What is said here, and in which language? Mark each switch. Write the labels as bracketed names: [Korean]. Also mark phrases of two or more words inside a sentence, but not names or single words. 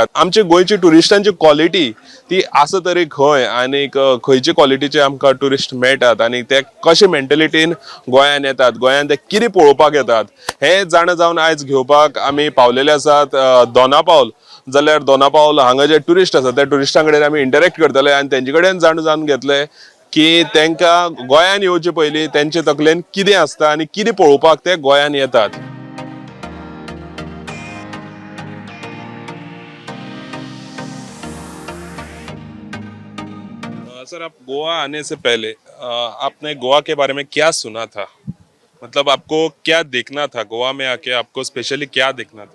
[Konkani] आमची गोंयची टुरिस्टांची क्वॉलिटी ती आसा तरी खंय, आनी खंयचे क्वॉलिटीचे आमकां टुरिस्ट मेळटात, आनी ते कशे मेंटेलिटीन गोंयान येतात, गोंयान ते कितें पळोवपाक येतात, हे जाण जावन आयज घेवपाक आमी पावलेले आसात दोनापावल. जाल्यार दोनापावल हांगा जे टुरिस्ट आसात त्या टुरिस्टां कडेन आमी इंटरेक्ट करतले आनी तेंचे कडेन जाण जावन घेतले की तांकां गोंयान येवचे पयलीं तेंचे तकलेन कितें आसता आनी कितें पळोवपाक ते गोंयान येतात. [Hindi] सर, आप गोवा आने से पहले आपने गोवा के बारे में क्या सुना था? मतलब आपको क्या देखना था गोवा में आके, आपको स्पेशली क्या देखना था?